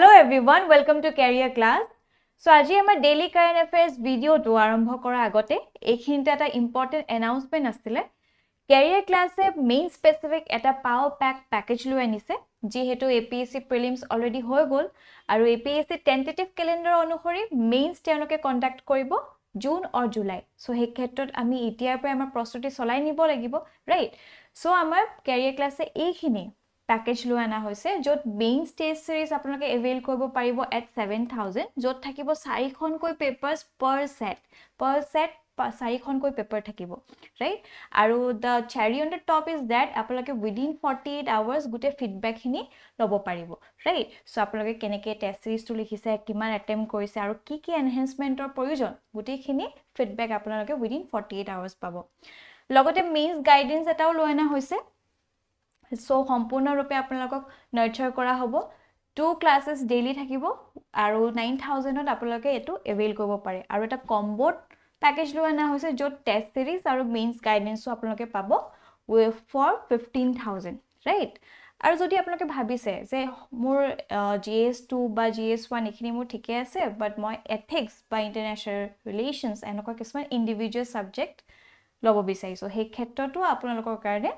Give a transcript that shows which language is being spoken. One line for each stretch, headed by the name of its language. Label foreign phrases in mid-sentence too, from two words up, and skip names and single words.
English: everyone, welcome to Career Class. So,
Assamese: আজি আমাৰ
English: daily current affairs video
Assamese: to আৰম্ভ কৰা আগতে এইখিনিতে এটা
English: important announcement
Assamese: আছিলে Career Class এ main specific এটা
English: power pack package
Assamese: লৈ আনিছে যিহেতু APSC
English: prelims already
Assamese: হৈ গল আৰু APSC
English: tentative calendar
Assamese: অনুসৰি mains তেওঁলোকে conduct কৰিব জুন or জুলাই সো সেই ক্ষেত্ৰত আমি এতিয়াৰ পৰা আমাৰ প্ৰস্তুতি চলাই নিব লাগিব ৰাইট সো আমাৰ Career Class এ এইখিনি package লৈ আনা হৈছে যত
English: main stage series
Assamese: আপোনালোকে avail কৰিব পাৰিব at 7000 যত থাকিব 4 খনকৈ পেপাৰস per set 4 খনকৈ পেপাৰ থাকিব ৰাইট আৰু
English: the cherry on the top is that
Assamese: আপোনালোকে
English: within 48 hours
Assamese: গুটে feedback খিনি লব পাৰিব ৰাইট সো আপোনালোকে কেনেকে
English: test series
Assamese: লিখিছে কিমান attempt কৰিছে আৰু কি কি enhancementৰ প্ৰয়োজন গুটেখিনি feedback আপোনালোকে
English: within 48 hours
Assamese: পাব লগতে
English: means guidance
Assamese: এটাও লৈ আনা হৈছে সো সম্পূৰ্ণ ৰূপে আপোনালোকক নাৰ্চাৰ কৰা হ'ব 2
English: classes daily
Assamese: থাকিব আৰু 9000 ত আপোনালোকে এটো এভেইল কৰিব পাৰে আৰু এটা কম্বোত প্যাকেজ লৈ আনা হৈছে যত
English: test series
Assamese: আৰু
English: mains guidance
Assamese: আপোনালোকে পাব
English: for 15000
Assamese: ৰাইট আৰু যদি আপোনালোকে ভাবিছে যে মোৰ GS2 বা GS1 এখিনি মোৰ ঠিকে আছে বাট মই এথিক্স বা
English: international relations
Assamese: এনেকুৱা কিছুমান
English: individual subject
Assamese: লব বিচাৰিছো সেই ক্ষেত্ৰটো আপোনালোকৰ কাৰণে